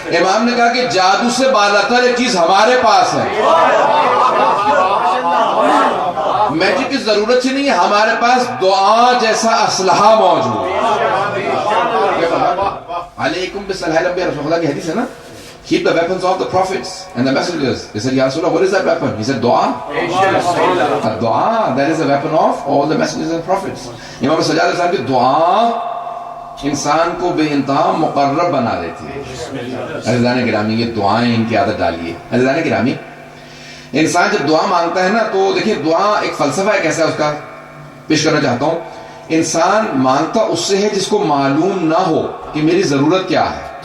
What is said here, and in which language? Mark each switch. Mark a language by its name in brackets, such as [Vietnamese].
[Urdu] امام نے کہا کہ جادو سے بالاتر ایک چیز ہمارے پاس ہے, میجک کی ضرورت ہی نہیں ہے, ہمارے پاس دعا جیسا اسلحہ موجود ہے. [Arabic] علیکم بالصلاۃ الانبیاء, [Urdu] رسول اللہ کی حدیث ہے نا, [English] keep the weapons of the prophets and the messengers. They said, Ya Rasulullah, what is that weapon? He said, dua. Dua, that is the weapon of all the messengers and prophets. Imam Sajjad al-Islam [Urdu] ki dua انسان کو بے انتہا مقرب بنا دیتی ہے. عزیزان گرامی یہ دعائیں ان کی عادت ڈالیے. عزیزان گرامی انسان جب دعا مانگتا ہے نا تو دیکھیں دعا ایک فلسفہ ہے کیسا ہے اس کا پیش کرنا چاہتا ہوں. انسان مانگتا اس سے ہے جس کو معلوم نہ ہو کہ میری ضرورت کیا ہے.